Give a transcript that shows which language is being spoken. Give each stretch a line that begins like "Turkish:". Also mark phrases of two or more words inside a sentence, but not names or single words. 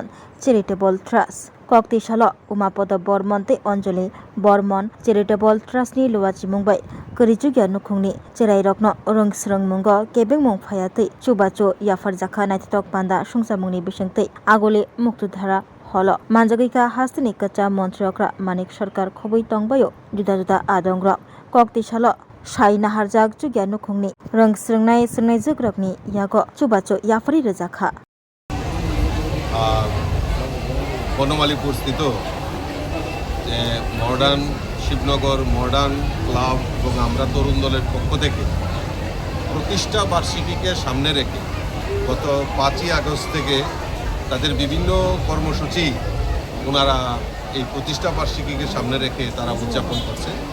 Kok Borok: Charitable Trust Kokti Shala Umapada Bormon te Anjali Bormon Charitable Trust ni luwachi mungbai Keriju gyanu khungni cherai rokno rung surung mungo kebing mung phayate chubacho yafar jakha naititok panda sungsamungni bisingte agole muktudhara holo manjagika hastini kacha montriokra manik sarkar khoboi tongbayo juda juda adongra kokti shala Shai naharjak jugya nukhungni rang srungnai jugrokni yago chubacho yafari rejakha
Bangla: বনমালীপুর স্থিত মডার্ন শিবনগর মডার্ন ক্লাব এবং আমরা তরুণ দলের পক্ষ থেকে প্রতিষ্ঠা বার্ষিকীকে সামনে রেখে গত 5ই আগস্ট থেকে তাদের বিভিন্ন কর্মসূচি ওনারা এই প্রতিষ্ঠা বার্ষিকীকে সামনে রেখে তারা উদযাপন করছে